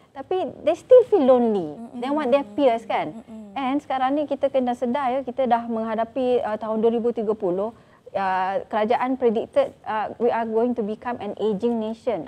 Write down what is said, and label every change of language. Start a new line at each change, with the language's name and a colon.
Malay: Tapi
English: they still feel lonely. They want their peers
Malay: kan.
English: And
Malay: sekarang ni kita kena sedar kita dah menghadapi tahun 2030.
English: Kerajaan predicted we are going to become an aging nation.